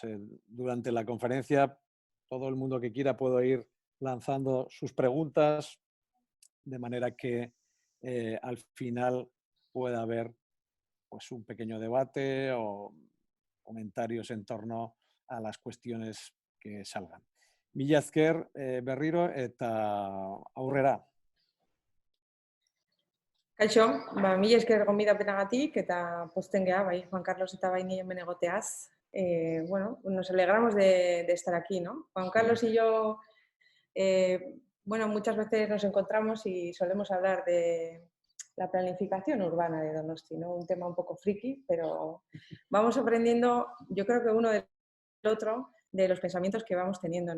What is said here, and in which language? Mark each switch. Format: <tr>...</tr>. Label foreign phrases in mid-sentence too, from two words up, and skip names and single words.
<es>Durante la conferencia, todo el mundo que quiera puede ir lanzando sus preguntas, de manera que al final pueda haber pues, un pequeño debate o comentarios en torno a las cuestiones que salgan.</es> <eu>Mila esker berriro eta aurrera. Kaixo, mila esker gonbidapenagatik eta pozten gea, bai Juan Carlos eta bai ni hemen egoteaz.</eu> <es>Bueno, nos alegramos de estar aquí, ¿no? Juan Carlos y yo, bueno, muchas veces nos encontramos y solemos hablar de la planificación urbana de Donosti, ¿no? Un tema un poco friki, pero vamos aprendiendo, yo creo que uno del otro, de los pensamientos que vamos teniendo, ¿no?</es>